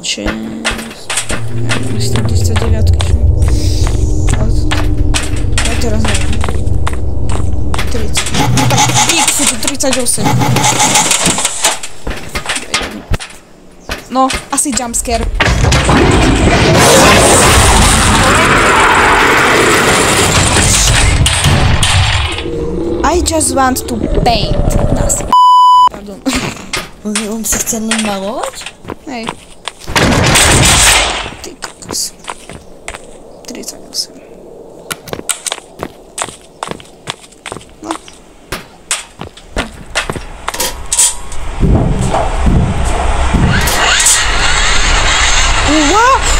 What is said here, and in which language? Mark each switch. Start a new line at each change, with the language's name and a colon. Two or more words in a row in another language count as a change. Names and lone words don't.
Slovak: 36... Myslím, 39. Ja teraz neviem. 30. No tak, dík, sú tu 38. No, asi jumpscare.
English: I just want to paint.
Slovak: Pardon. On si chce len malovať? Hej. Ty kokos. 38. No. Wow!